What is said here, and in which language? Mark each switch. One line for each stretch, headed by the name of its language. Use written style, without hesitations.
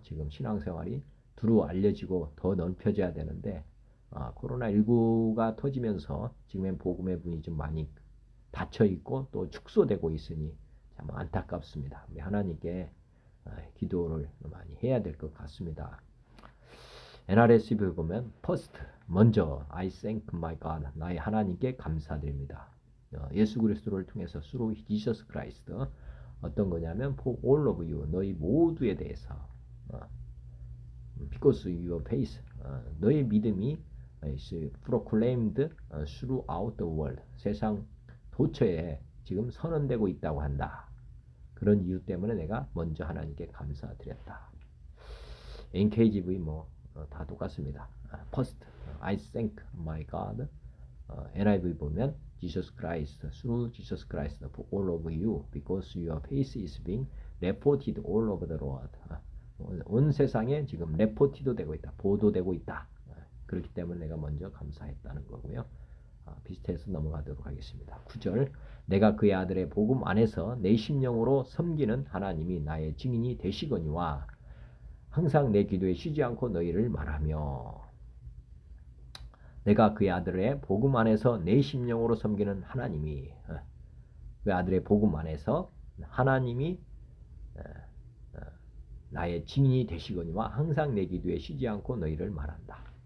Korean: 지금 신앙생활이 두루 알려지고 더 넓혀져야 되는데 코로나19가 터지면서 지금의 복음의 문이 좀 많이 닫혀 있고 또 축소되고 있으니 참 안타깝습니다. 우리 하나님께 기도를 많이 해야 될 것 같습니다.
English: NRSV 보면 first 먼저 I thank my God
Korean: 나의 하나님께 감사드립니다. 예수 그리스도를 통해서
English: through Jesus Christ
Korean: 어떤 거냐면
English: for all of you
Korean: 너희 모두에 대해서
English: because your faith
Korean: 너의 믿음이
English: is proclaimed throughout the world
Korean: 세상 도처에 지금 선언되고 있다고 한다. 그런 이유 때문에 내가 먼저 하나님께 감사드렸다. NKGV 다 똑같습니다.
English: First, I thank my God. NIV 보면 Jesus Christ, through Jesus Christ for all of you, because your faith is being reported all over the world.
Korean: 온 세상에 지금 reported 되고 있다, 보도되고 있다. 그렇기 때문에 내가 먼저 감사했다는 거고요. 비슷해서 넘어가도록 하겠습니다. 9절, 내가 그의 아들의 복음 안에서 내 심령으로 섬기는 하나님이 나의 증인이 되시거니와 항상 내 기도에 쉬지 않고 너희를 말하며 내가 그의 아들의 복음 안에서 내 심령으로 섬기는 하나님이 그 아들의 복음 안에서 하나님이 나의 증인이 되시거니와 항상 내 기도에 쉬지 않고 너희를 말한다.